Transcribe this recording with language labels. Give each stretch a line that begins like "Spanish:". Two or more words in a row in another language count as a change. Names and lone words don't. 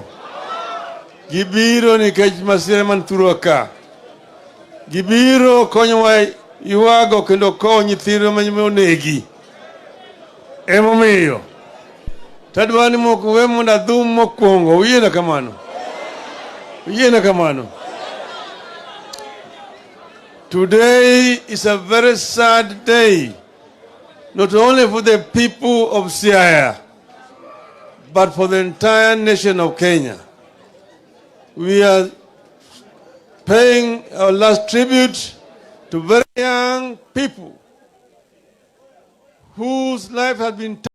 Luo (Kenya and Tanzania): Gibiro nikech masira man thurwa ka. Gibiro konyowa ywago kendo kowo nyithindo monegi. Emomiyo tadwa ni moko we mondo adhum mokwongo. Uyiena kamano.
English: Today is a very sad day, not only for the people of Siaya, but for the entire nation of Kenya. We are paying our last tribute to very young people whose life has been